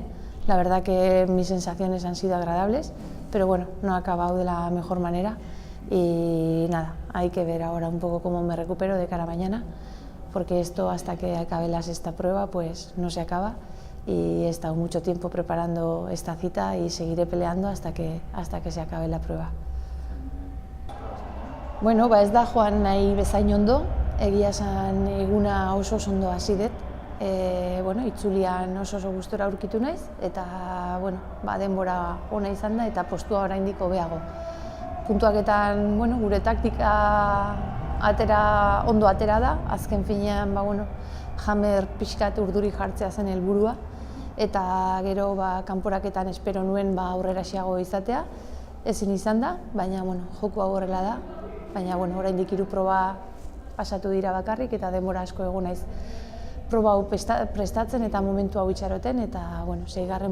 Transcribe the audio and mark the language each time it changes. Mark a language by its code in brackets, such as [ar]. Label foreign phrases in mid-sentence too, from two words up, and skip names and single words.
[es] La verdad que mis sensaciones han sido agradables, pero bueno, no ha acabado de la mejor manera y nada, hay que ver ahora un poco cómo me recupero de cara a mañana, porque esto hasta que acabe la sexta prueba pues no se acaba y he estado mucho tiempo preparando esta cita y seguiré peleando hasta que se acabe la prueba. [eu] Bueno, ez da joan nahi bezain ondo, egia esan eguna oso ondo hasi dut. Bueno, itzulian oso gustora aurkitu naiz eta bueno, denbora ona izan da eta postua oraindik hobeago. Puntuaketan, bueno, gure taktika ondo atera da, azken finean, bueno, Hammer pixkat urduri jartzea zen helburua eta gero kanporaketan espero nuen aurreraxeago izatea, ezin izan da, baina bueno, joko hau horrela da, baina bueno, oraindik 3 proba pasatu dira bakarrik eta denbora asko egon naiz proba hau prestatzen eta momentu hau itxaroten eta bueno, 6.